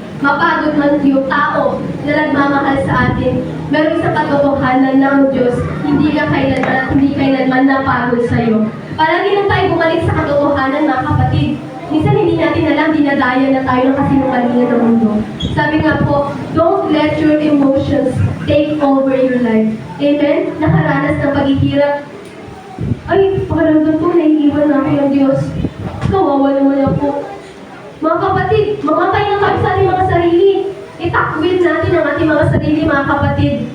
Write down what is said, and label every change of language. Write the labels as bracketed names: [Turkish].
[Filipino] Mapagod man yung tao na nagmamahal sa atin, meron sa katotohanan ng Diyos, hindi kailanman napagod sa iyo. Palagi lang tayo bumalik sa katotohanan, mga kapatid. Minsan hindi natin alam, dinadaya na tayo ng kasinungalingan ng mundo. Sabi nga po, [English] don't let your emotions take over your life. [Filipino] Amen? Nakaranas ng paghihirap. Ay, pakiramdam ko, naiiwan na ako ng Diyos. Kawawa naman ako. Mga kapatid, mamatay na tayo sa ating mga sarili. Itakwil natin ang ating mga sarili, mga kapatid.